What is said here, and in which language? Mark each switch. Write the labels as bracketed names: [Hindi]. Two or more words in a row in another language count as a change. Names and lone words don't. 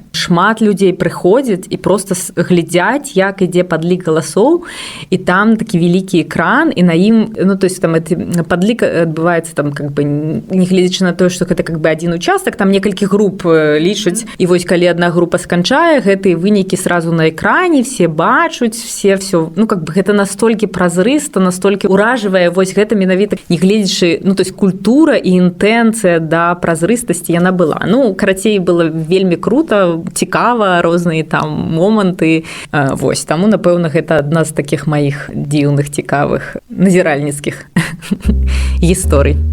[Belarusian] Шмат людзей прыходзяць і просто глядзяць, як ідзе падлік галасоў, і там такі вялікі экран, і на ім, ну, [Russian] то есть [Belarusian] там падлік адбываецца там, [Russian] как бы, [Belarusian] не гледзячы на тое, што гэта [Russian] как бы [Belarusian] адзін участак, там некалькі груп лічаць, і вось калі адна група сканчае, гэтыя вынікі сразу на экране, все бачуць, все, ну, [Russian] как бы [Belarusian] гэта настолькі празрыста, настолькі уражвае, вось гэта менавіта, не гледзячы, ну, [Russian] то есть [Belarusian] культура і інтэнцыя да празрыстасці яна была. Ну, карацей, было вельмі круто, цікава, розныя там моманты. Вось, таму, напэўна, гэта адна з такіх маіх дзіўных, цікавых, назіральніцкіх гісторый.